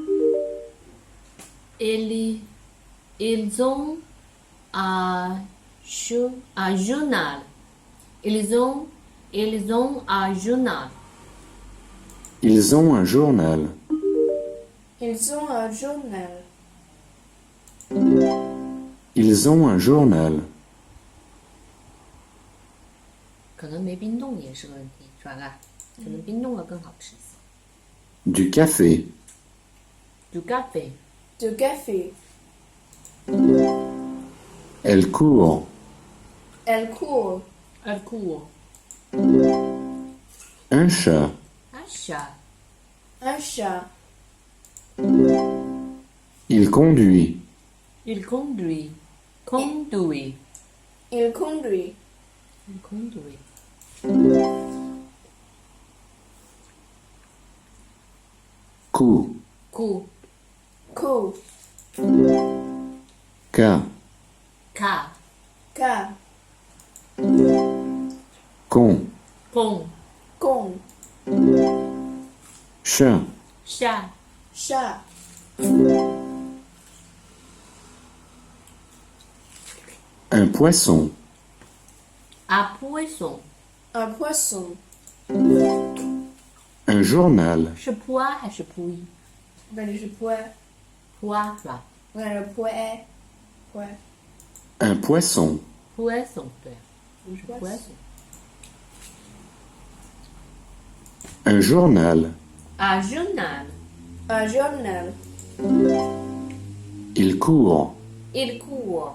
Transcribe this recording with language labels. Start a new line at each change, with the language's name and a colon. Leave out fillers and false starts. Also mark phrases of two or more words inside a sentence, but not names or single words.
French: ils ont un journal, ils ont un journal, ils ont un journal. Ils ont un journal. Ils ont un journal.
Chinese: 可能没冰冻也是个问题，是吧？可能冰冻了更好吃一些。
French: Du café, Du café, Du café. elle court. Elle court. elle court, Un chat, un chat, Un chat. il conduit. il conduit, conduit, Il conduit. il conduit, Coup, coup, Coup. cas, ca, Ca. con, con, Con. chat, chat, Chat. un poisson, un poisson, Un poisson. un journal,
Chinese: 是 pois 还是 pui？
French: Ben, je pois.
Chinese: pois 是吧
French: Ben, le pois. Pois. un poisson,
Chinese: ？poisson 对，不是 poisson。
French: un journal. Un journal, Un journal. Il court. il court,